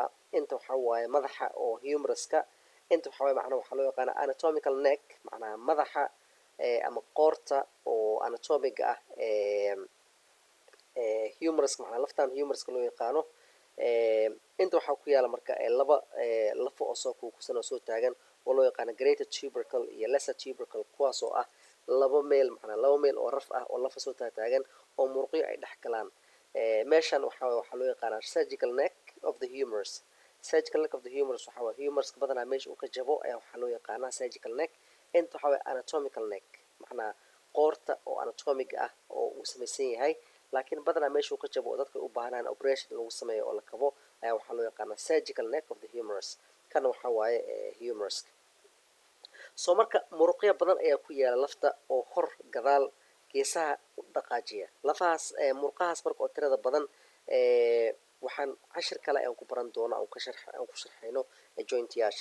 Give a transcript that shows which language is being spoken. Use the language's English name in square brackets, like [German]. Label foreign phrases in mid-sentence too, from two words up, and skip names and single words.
[Somali] inta waxaa waaye madaxa oo humeruska. inta waxaa waaye macnaa waxaa loo yaqaanaa [English] anatomical neck [Somali] macnaa madaxa ama qoorta oo anatomiga ah humeruska macnaa laftaan humeruska loo yaqaano. inta waxaa ku yaala marka laba lafo oo soo kuukusan oo soo taagan oo loo yaqaano [English] greater tubercle [Somali] iyo [English] lesser tubercle, [Somali] kuwaas oo ah laba meel oo raf ah oo lafa soo taagan oo muruqyo ay dhex galaan. meeshan waxaa loo yaqaanaa [English] surgical neck of the humerus. surgical neck of the humerus [Somali] waxaa waaye humeruska badanaa meesha uu ka jabo ayaa waxaa loo yaqaanaa [English] surgical neck. [Somali] inta waxaa waaye [English] anatomical neck [Somali] macnaa qoorta oo anatomiga ah oo uu samaysan yahay laakiin badanaa meesha uu ka jabo oo dadka u baahnaan operation lagu sameeyo oo la kabo ayaa waxaa loo yaqaanaa [English] surgical neck of the humerus. [Somali] kana waxaa waaye humeruska. soo marka muruqyo badan ayaa ku yaala lafta oo hor gadaal geesaha u dhaqaajiya. lafahaas murqahaas marka oo tirada badan waxaan cashir kale aan ku baran doona aan ku sharxayno jointiyaasha.